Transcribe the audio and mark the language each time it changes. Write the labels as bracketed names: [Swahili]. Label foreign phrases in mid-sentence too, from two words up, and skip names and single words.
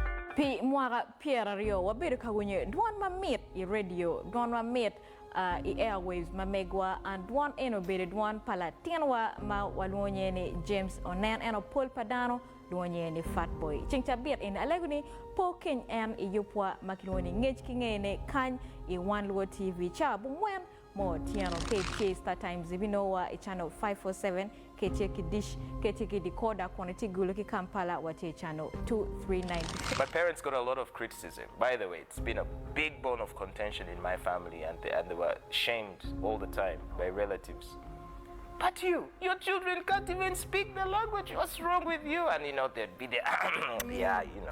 [Luo (Kenya and Tanzania)] Pi mwara Pierre Rio wabere kagunye dwan ma meet I radio dwan ma meet I airwaves ma megwa and dwan eno bere dwan pala tienwa ma walonye ni James Onan eno Paul Padano duonye ni Fat Boy chingcha biet in aleguni po ken en I yupwa makiloni ngej kingene kan I One Luo TV cha bumwen mo tiano KK Star Times ibinowa I channel 547 KTK dish KTK decoder quantity guluki Kampala wati channel 239. [English] My parents got a lot of criticism. By the way, it's been a big bone of contention in my family, and they were shamed all the time by relatives. But your children can't even speak the language. What's wrong with you? And they'd be there, yeah.